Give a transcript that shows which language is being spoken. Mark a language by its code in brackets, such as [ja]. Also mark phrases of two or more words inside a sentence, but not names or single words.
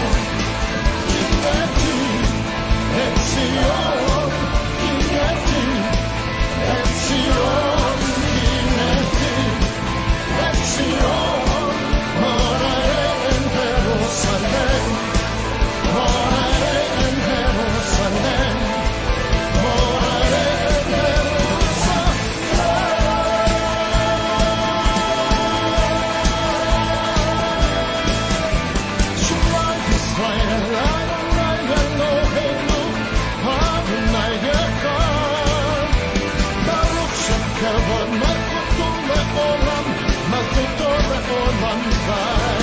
[he] קנאתי, ציון, קנאתי, ציון, קנאתי, ציון, [es] moraré en Jerusalén. Moraré en Jerusalén, moraré en Jerusalén. [he] שמע ישראל, אדוני אלוהינו, אדוני אחד. ברוך שם כבוד, מלכותו לעולם, מלכותו לעולם.